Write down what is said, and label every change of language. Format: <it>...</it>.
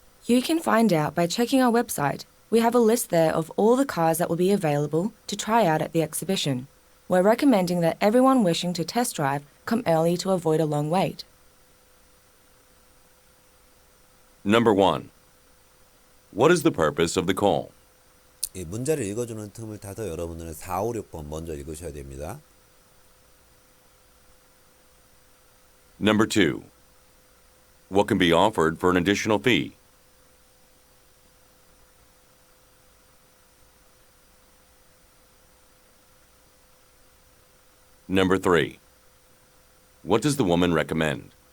<en>You can find out by checking our website. We have a list there of all the cars that will be available to try out at the exhibition. We're recommending that everyone wishing to test drive come early to avoid a long wait. Number 1. What is the purpose of the call?</en> <ko>이 문제를 읽어주는 틈을 타서 여러분들은 4, 5, 6번 먼저 읽으셔야 됩니다.</ko> <en>Number 2. What can be offered for an additional fee? Number 3. What does the woman recommend?</en>